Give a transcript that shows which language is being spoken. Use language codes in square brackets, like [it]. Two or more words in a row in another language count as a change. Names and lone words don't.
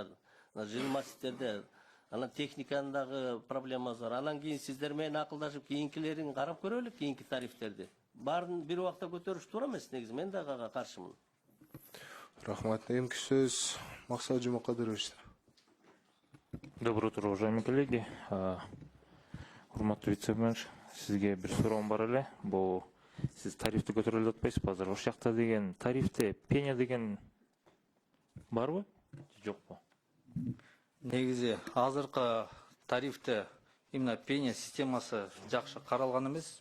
[ky] Жилмастиктерде анан техниканын дагы проблемасы бар. Анан кийин сиздер менен акылдашып кийинкилерин карап көрөлү, кийинки тарифтерди. Баарын бир убакта көтөрүш туура эмес, негизи мен дагы ага каршымын. Рахмат. Эмки сөз Максат Жумакадырович. [ru] Доброе утро, уважаемые коллеги. [ky] Урматтуу вице-премьер, сизге бир суроом бар эле. Бул сиз тарифти көтөрөлүп атпайсызбы азыр? Ошол жакта деген тарифте пеня деген барбы? Жокпу? Негизи азыркы тарифте именно пеня системасы жакшы каралган эмес.